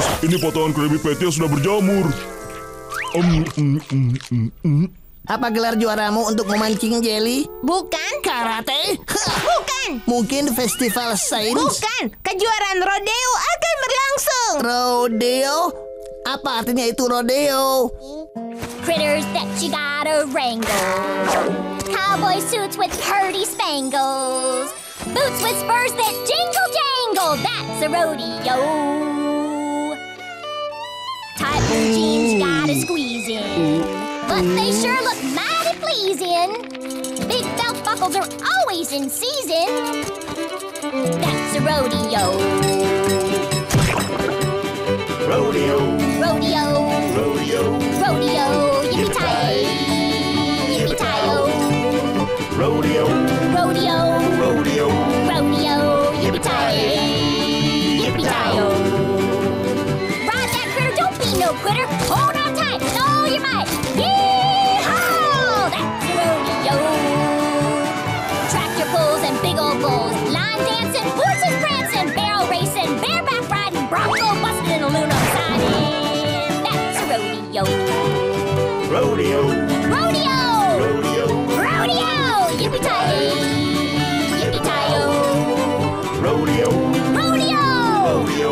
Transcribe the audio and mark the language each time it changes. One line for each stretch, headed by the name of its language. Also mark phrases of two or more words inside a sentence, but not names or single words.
Indonesian: Ini potongan Krabby Patty yang sudah berjamur. Apa gelar juaramu untuk memancing jelly? Bukan. Karate? Hah, Bukan. mungkin festival sains? Bukan. Kejuaraan rodeo akan berlangsung. Rodeo? Apa artinya itu rodeo?
English: Critters that you gotta wrangle. Cowboy suits with purdy spangles. Boots with spurs that jingle jangle. That's a rodeo. Tight blue jeans you gotta squeeze in. But they sure look mighty pleasing. Big belt buckles are always in season. That's a rodeo. Rodeo, Rodeo. rodeo, Rodeo. Yippee-ki-yay. Yippee-ki-yo. rodeo, Rodeo. rodeo. Rodeo. Yippee-ki-yay. Yippee-ki-yo. Ride that critter, don't be no quitter. Hold on tight with all your might. Yee-haw! That's a rodeo. Tractor pulls and big old bulls. Line dancing, horses prancing, barrel racing, bareback riding, bronco busting, and aluminum siding. That's a rodeo. Rodeo, Rodeo! rodeo, Rodeo! Yippee-ki-yay. Yippee-ki-yo. rodeo, Rodeo! rodeo.